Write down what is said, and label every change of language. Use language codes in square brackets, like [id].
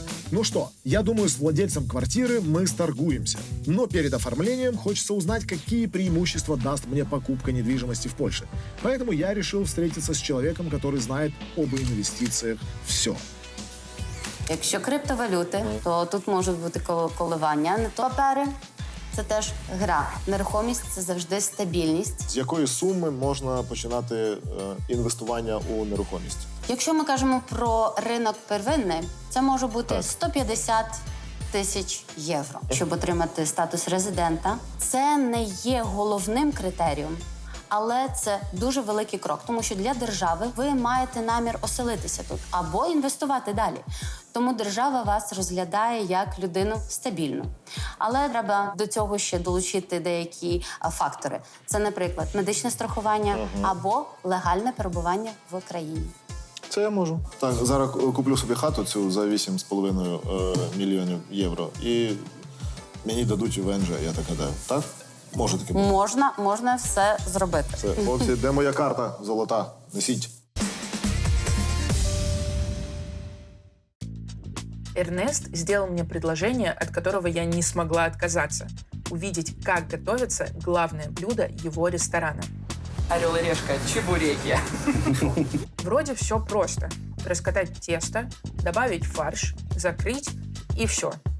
[ru] Ну что, я думаю, с владельцем квартиры мы сторгуемся. Но перед оформлением хочется узнать, какие преимущества даст мне покупка недвижимости в Польше. Поэтому я решил встретиться с человеком, который знает об инвестициях все. [uk] Якщо криптовалюти, то тут можуть бути коливання. Не то папери – це теж гра. Нерухомість – це завжди стабільність. З якої суми можна починати інвестування у нерухомість? Якщо ми кажемо про ринок первинний, це може бути 150 тисяч євро. Щоб отримати статус резидента, це не є головним критерієм, але це дуже великий крок, тому що для держави ви маєте намір оселитися тут або інвестувати далі. Тому держава вас розглядає як людину стабільну. Але треба до цього ще долучити деякі фактори. Це, наприклад, медичне страхування або легальне перебування в країні. Це я можу. Так, зараз куплю собі хату цю за 8,5 мільйонів євро і мені дадуть ВНЖ, я так гадаю. Так? Може таке бути? Можна все зробити. Це, хлопці, де моя карта золота? Несіть. [ru] Эрнест сделал мне предложение, от которого я не смогла отказаться. Увидеть, как готовится главное блюдо его ресторана. Орел и решка, чебуреки. Вроде все просто. Раскатать тесто, добавить фарш, закрыть и все.